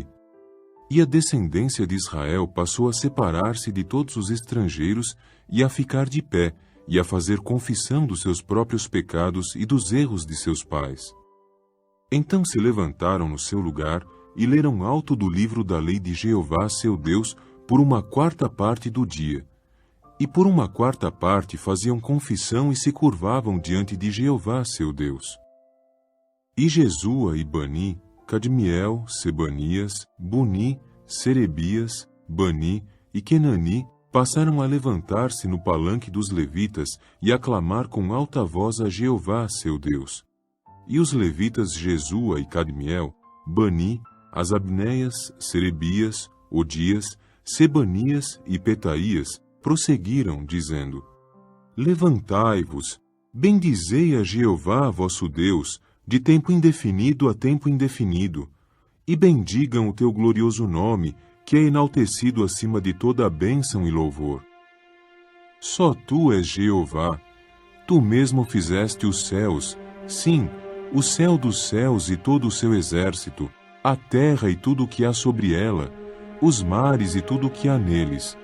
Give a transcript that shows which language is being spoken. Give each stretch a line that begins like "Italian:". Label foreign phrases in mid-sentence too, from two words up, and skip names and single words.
Portuguese: E a descendência de Israel passou a separar-se de todos os estrangeiros, e a ficar de pé, e a fazer confissão dos seus próprios pecados e dos erros de seus pais. Então se levantaram no seu lugar, e leram alto do livro da lei de Jeová seu Deus, por 1/4 parte do dia. E por 1/4 parte faziam confissão e se curvavam diante de Jeová seu Deus. E Jesua e Bani, Cadmiel, Sebanias, Buni, Serebias, Bani e Kenani passaram a levantar-se no palanque dos levitas e a clamar com alta voz a Jeová seu Deus. E os levitas Jesua e Cadmiel, Bani, Asabneias, Serebias, Odias, Sebanias e Petaías prosseguiram, dizendo: Levantai-vos, bendizei a Jeová vosso Deus, de tempo indefinido a tempo indefinido, e bendigam o teu glorioso nome, que é enaltecido acima de toda a bênção e louvor. Só tu és Jeová, tu mesmo fizeste os céus, sim, o céu dos céus e todo o seu exército, a terra e tudo o que há sobre ela, os mares e tudo o que há neles.